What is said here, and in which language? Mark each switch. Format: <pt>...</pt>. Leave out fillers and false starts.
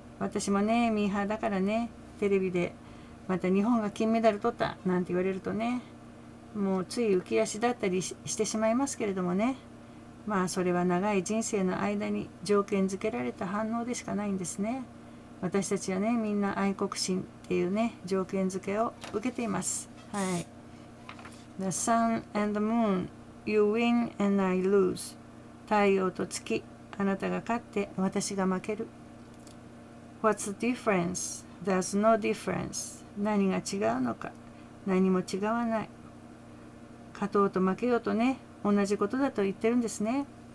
<ja>私もね、ミーハーだからね、テレビでまた日本が金メダル取ったなんて言われるとね、もうつい浮き足だったりしてしまいますけれどもね、それは長い人生の間に条件付けられた反応でしかないんですね。私たちはね、みんな愛国心っていうね、条件付けを受けています。はい。</ja> <en>The sun and the moon, you win and I lose.</en> <ja>太陽と月、あなたが勝って私が負ける。</ja> <en>What's the difference? There's no difference.</en> <ja>何が違うのか。何も違わない。勝とうと負けようとね、同じことだと言ってるんですね。</ja>